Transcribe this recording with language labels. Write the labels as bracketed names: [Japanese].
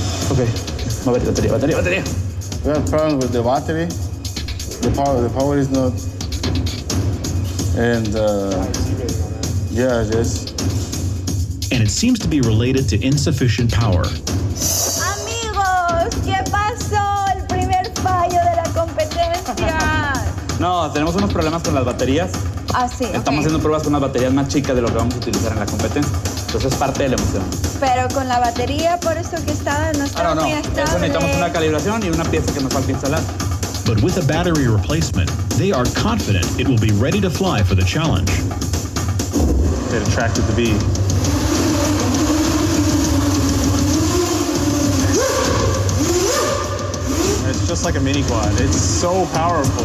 [Spanish] Okay. Batería. [English] We have problems with the battery. The power is not. And yeah, just. And it seems to be related to insufficient power. [Spanish] Amigos, ¿qué pasó? El primer fallo de la competencia. No, tenemos unos problemas con las baterías. Ah, sí. Estamos haciendo pruebas con unas baterías más chicas de lo que vamos a utilizar en la competencia. Entonces es parte de la emoción. Pero con la batería, por eso que no estaba muy estable. Eso necesitamos una calibración y una pieza que nos falta instalar. [English] But with a battery replacement, they are confident it will be ready to fly for the challenge. It attracted the bee. It's just like a mini quad. It's so powerful.